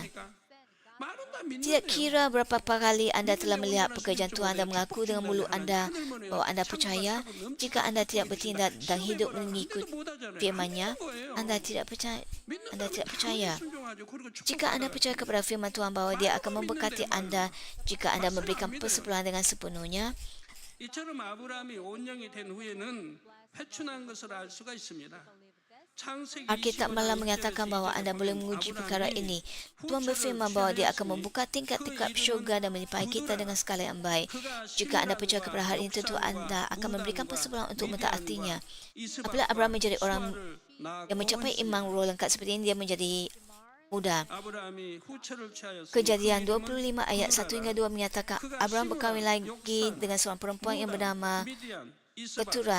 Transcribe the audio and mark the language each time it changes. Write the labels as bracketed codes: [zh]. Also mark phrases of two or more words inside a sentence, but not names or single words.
[ms] Tidak kira berapa kali anda telah melihat pekerjaan Tuhan dan mengaku dengan mulut anda bahawa anda percaya, jika anda tidak bertindak dan hidup mengikut firman-Nya, anda tidak percaya. Jika anda percaya kepada firman Tuhan bahawa dia akan memberkati anda jika anda memberikan persepuluhan dengan sepenuhnya, [ko] 이처럼 아브라함이 온영이 된 후에는 회춘한 것을 알 수가 있습니다. [ms] Alkitab malah mengatakan bahawa anda boleh menguji perkara ini. Tuhan berfirman bahawa dia akan membuka tingkap-tingkap syurga dan melimpahi kita dengan segala yang baik. Jika anda percaya kepada hal ini, tentu anda akan memberikan persepuluhan untuk mentaatinya. Apabila Abraham menjadi orang yang mencapai iman roh lengkap seperti ini, dia menjadi muda. Kejadian 25 ayat 1 hingga 2 menyatakan Abraham berkahwin lagi dengan seorang perempuan yang bernama Keturah.